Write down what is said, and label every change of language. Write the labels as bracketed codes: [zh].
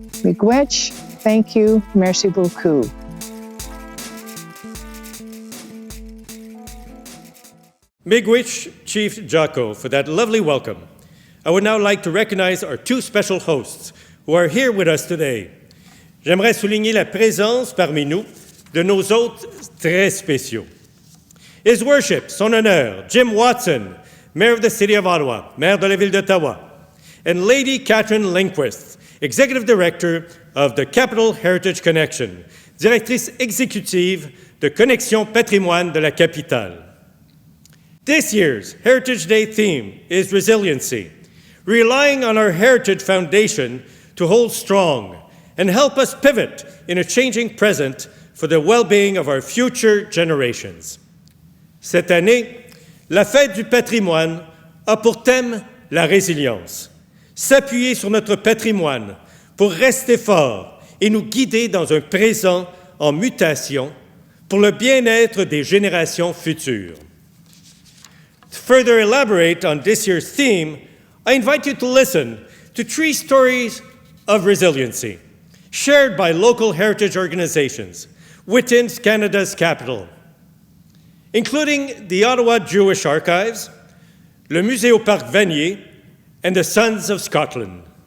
[en] Miigwech, thank you, [fr] merci beaucoup. [en] Miigwech, Chief Jocko, for that lovely welcome. I would now like to recognize our two special hosts who are here with us today. [fr] J'aimerais souligner la présence parmi nous de nos hôtes très spéciaux. [en] His Worship, [fr] son honneur, [en] Jim Watson, Mayor of the City of Ottawa, [fr] Maire de la Ville d'Ottawa, [en] and Lady Catherine Lindquist, Executive Director of the Capital Heritage Connection, [fr] Directrice exécutive de Connexion Patrimoine de la Capitale. [en] This year's Heritage Day theme is resiliency, relying on our heritage foundation to hold strong and help us pivot in a changing present for the well-being of our future generations. [fr] Cette année, la Fête du patrimoine a pour thème la résilience, s'appuyer sur notre patrimoine pour rester fort et nous guider dans un présent en mutation pour le bien-être des générations futures. [en] To further elaborate on this year's theme, I invite you to listen to 3 stories of resiliency shared by local heritage organizations within Canada's capital, including the Ottawa Jewish Archives, le Musée au Parc Vanier, and the Sons of Scotland.